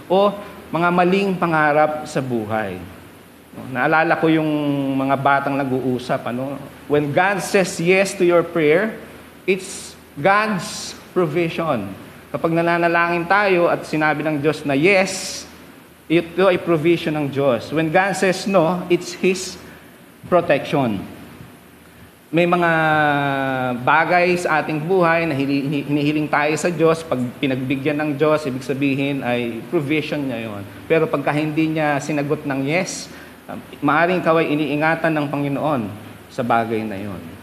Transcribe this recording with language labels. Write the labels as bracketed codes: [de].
[tl] O mga maling pangarap sa buhay. Naalala ko yung mga batang nag-uusap. [en] When God says yes to your prayer, it's God's provision. [tl] Kapag nananalangin tayo at sinabi ng Diyos na yes, ito ay provision ng Diyos. [en] When God says no, it's His protection. [tl] May mga bagay sa ating buhay na hinihiling tayo sa Diyos. Pag pinagbigyan ng Diyos, ibig sabihin ay provision niya yon. Pero pagka hindi niya sinagot ng yes, maaring ikaw ay iniingatan ng Panginoon sa bagay na yon.